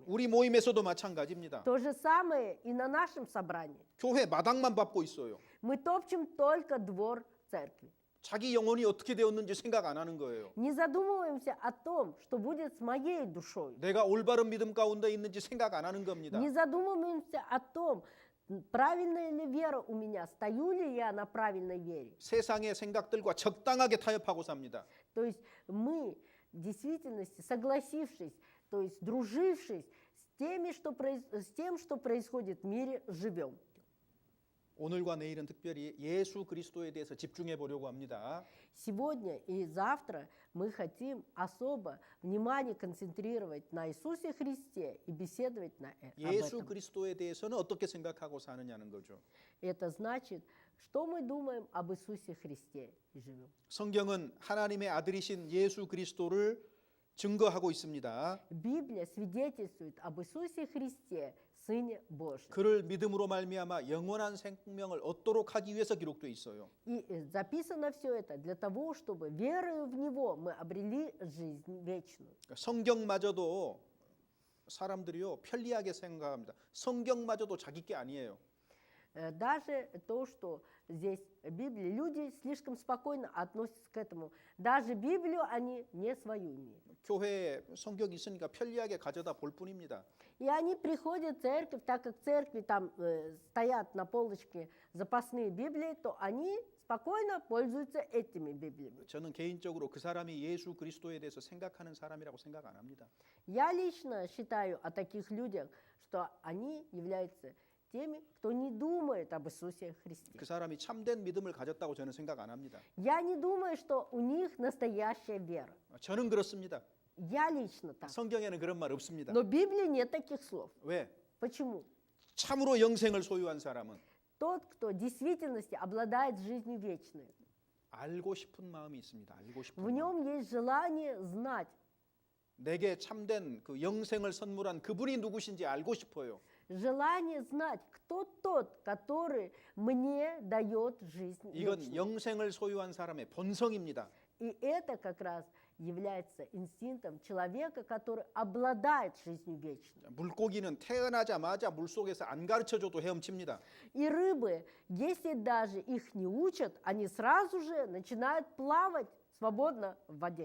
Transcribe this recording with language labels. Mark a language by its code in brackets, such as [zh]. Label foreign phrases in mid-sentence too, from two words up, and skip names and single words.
[ko] 우리 모임에서도 마찬가지입니다. [ru] То же самое и на нашем собрании. [ko] 교회 마당만 밟고 있어요. [ru] Мы топчем только двор церкви. [ko] 자기 영혼이 어떻게 되었는지 생각 안 하는 거예요. [ru] Не задумываемся о том, что будет с моей душой. [ko] 내가 올바른 믿음 가운데 있는지 생각 안 하는 겁니다. [ru] Не задумываемся о том, правильная ли вера у меня, стою ли я на правильной вере. [ko] 세상의 생각들과 적당하게 타협하고 삽니다. [ru] То есть мы в действительности, согласившись, то есть дружившись с тем, что происходит в мире, живем. [ko] 오늘과 내일은 특별히 예수 그리스도에 대해서 집중해 보려고 합니다. [ru] Сегодня и завтра мы хотим особо внимание концентрировать на Иисусе Христе и беседовать об 예수 этом. [ko] 그리스도에 대해서는 어떻게 생각하고 사느냐는 거죠. [ru] Это значит, что мы думаем об Иисусе Христе и живем. [ko] 성경은 하나님의 아들이신 예수 그리스도를 증거하고 있습니다. [ru] Библия свидетельствует об Иисусе Христе, Сыне Божьем. [ko] 그를 믿음으로 말미암아 영원한 생명을 얻도록 하기 위해서 기록되어 있어요. [ru] И записано все это для того, чтобы верою в Него мы обрели жизнь вечную. [ko] 성경마저도 사람들이요 편리하게 생각합니다. 성경마저도 자기 게 아니에요. [ru] Даже то, что здесь Библия, люди слишком спокойно относятся к этому. Даже Библию они не свою имеют. [ko] 교회에 성경이 있으니까 편리하게 가져다 볼 뿐입니다. [ru] И они приходят в церковь, так как в церкви там стоят на полочке запасные Библии, то они спокойно пользуются этими Библиями. [ko] 저는 개인적으로 그 사람이 예수 그리스도에 대해서 생각하는 사람이라고 생각 안 합니다. [ru] Я лично считаю о таких людях, что они являются теми, кто не думает об Иисусе Христе. [ko] 그 사람이 참된 믿음을 가졌다고 저는 생각 안 합니다. [ru] Я не думаю, что у них настоящая вера. [ko] 저는 그렇습니다. [ru] Я лично так. [ko] 성경에는 그런 말 없습니다. [ru] Но в Библии нет таких слов. [ko] 왜? [ru] Почему? [ko] 참으로 영생을 소유한 사람은 [ru] Тот, кто в действительности обладает жизнью вечной, [ko] 알고 싶은 마음이 있습니다. 알고 싶은 [ru] в [ko] 마음. [ru] нем есть желание знать, [ko] 내게 참된 그 영생을 선물한 그분이 누구신지 알고 싶어요. [ru] желание знать, кто тот, который мне дает жизнь [ko] 이건 [ru] вечную. [ko] 영생을 소유한 사람의 본성입니다. [ru] И это как раз является инстинктом человека, который обладает жизнью вечной. [ko] 물고기는 태어나자마자 물속에서 안 가르쳐줘도 헤엄칩니다. [ru] И рыбы, если даже их не учат, они сразу же начинают плавать свободно в воде.